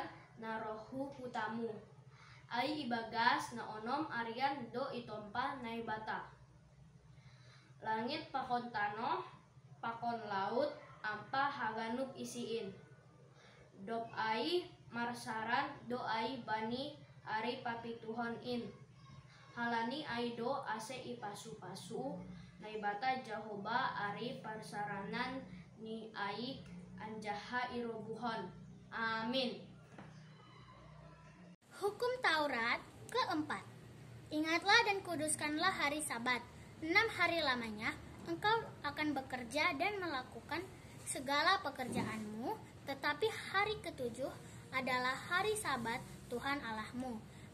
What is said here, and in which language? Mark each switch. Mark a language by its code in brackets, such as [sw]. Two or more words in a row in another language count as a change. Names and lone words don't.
[bts] narohu putamu ai ibagas na onom arian do itompa naibata langit pakon tanoh pakon laut ampa haganuk isiin dop ai marsaran do ai bani ari papituhon in halani aido ase ipasu-pasu naibata Jahoba ari parsaranan ni ai anjaha irobuhon. [id] Amin. Hukum Taurat keempat. Ingatlah dan kuduskanlah hari Sabat. 6 hari lamanya engkau akan bekerja dan melakukan segala pekerjaanmu, tetapi hari ketujuh adalah hari Sabat Tuhan Allahmu.